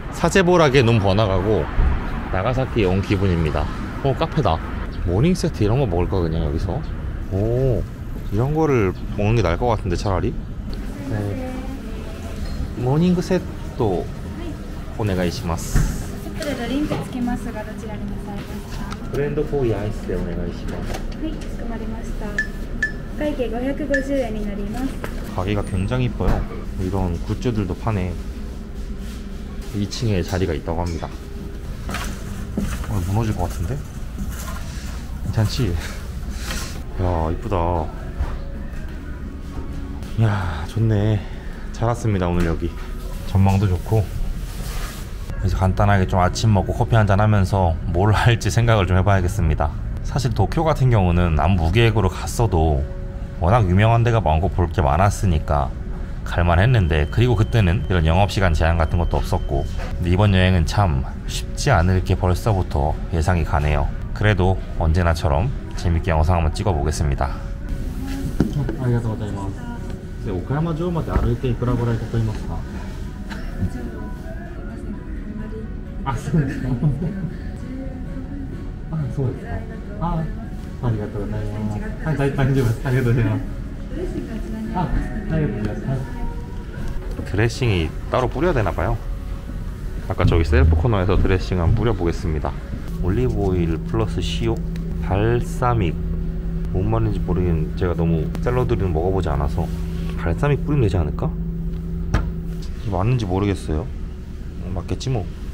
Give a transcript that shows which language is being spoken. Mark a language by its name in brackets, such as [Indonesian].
[Korean] 사제보락에 눈 번화가고 나가사키에 온 기분입니다. 카페다. 모닝 세트 이런 거 먹을까 그냥 여기서? 오, 이런 거를 먹는 게 나을 것 같은데 차라리? [Japanese] 모닝 세트 오네가이시마스. ドリンクつきますがどちらになさいますか。ブレンドコーヒーアイスでお願いします。はい、かしこまりました。会計550円になります。 [Korean] 가게가 굉장히 이뻐요. 이런 굿즈들도 파네. 2층에 자리가 있다고 합니다. 무너질 것 같은데? 괜찮지? 야, 이쁘다. 야, 좋네. 잘 왔습니다, 오늘 여기. 전망도 좋고. 이제 간단하게 좀 아침 먹고 커피 한잔 하면서 뭘 할지 생각을 좀 해봐야겠습니다. 사실 도쿄 같은 경우는 아무 무계획으로 갔어도 워낙 유명한 데가 많고 볼 게 많았으니까 갈만 했는데, 그리고 그때는 이런 영업시간 제한 같은 것도 없었고. 근데 이번 여행은 참 쉽지 않을 게 벌써부터 예상이 가네요. 그래도 언제나처럼 재밌게 영상 한번 찍어보겠습니다. 오카야마 조 [Japanese] まで歩いていくらぐらいかかりますか? あ、そうですか。あ、そうですか。あ、ありがとうございます。はい、大丈夫です。ありがとうございます。あ、ありがとうございます。 [Korean] 드레싱이 따로 뿌려야 되나 봐요. 아까 저기 셀프 코너에서 드레싱 한번 뿌려보겠습니다. 올리브 오일 플러스 시오, 발사믹. 뭔 말인지 모르겠는데 제가 너무 샐러드는 먹어보지 않아서 발사믹 뿌리면 되지 않을까? 맞는지 모르겠어요. 맞겠지 뭐.